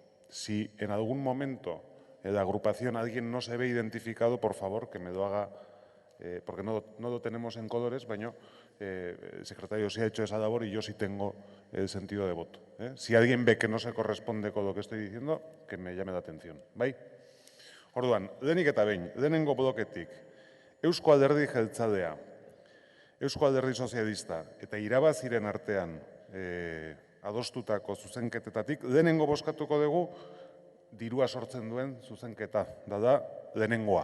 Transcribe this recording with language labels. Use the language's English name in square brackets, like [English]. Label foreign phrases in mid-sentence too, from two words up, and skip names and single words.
[Spanish] Si en algún momento en la agrupación alguien no se ve identificado, por favor, que me lo haga, porque no lo tenemos en colores, pero el secretario sí ha hecho esa labor y yo sí tengo el sentido de voto. Si alguien ve que no se corresponde con lo que estoy diciendo, que me llame la atención. ¿Bai? [Basque] Orduan, lehenik eta behin, lehenengo bloketik, Eusko Alderdi Jeltzalea, Eusko Alderdi Sozialista eta irabaziren artean adostutako zuzenketetatik, lehenengo bozkatuko dugu dirua sortzen duen zuzenketa, da lehenengoa.